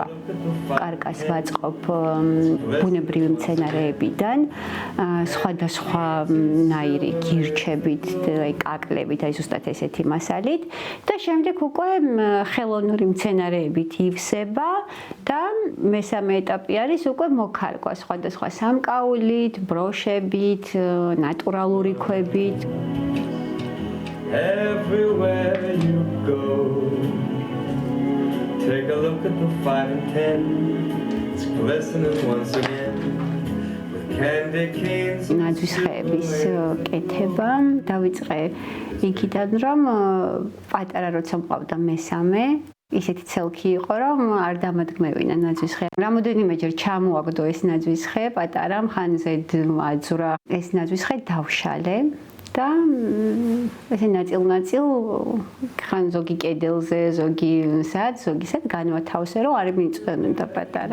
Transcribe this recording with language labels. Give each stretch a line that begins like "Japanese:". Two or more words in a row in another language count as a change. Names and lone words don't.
Georgian: კარკას ვაწყობ ბუნებრივი მცენარეებიდან, სხვადასხვა ნაირი გირჩებით, კაკლებით, აი ზუსტად ესეთი მასალით და შემდეგ უკვე ხელოვნური მცენარეებით ივსება და მესამე ეტაპი არის უკვე მოქარგვა სხვადასხვა სამკაულით, ბროშებით, naturaluri ქვებით.
English: Everywhere you go, take a look at the 5 and 10. It's glistening once again with candy canes.
Georgian: ნაძვის ხეების კეთება დავიწყე იქიდან, რომ პატარა როცა მყავდა მესამე ისეთი ცელქი იყო, რომ არ დამადგმევინა ნაძვის ხე. რამოდენიმეჯერ ჩამოაგდო ეს ნაძვის ხე, პატარა ხანზედ აძვრა ეს ნაძვის ხე დავშალე და ესე ნაწილ-ნაწილ ხან ზოგი კედელზე, ზოგი ზოგისად განვათავსე, რომ არ მიიწვევდა პატარა.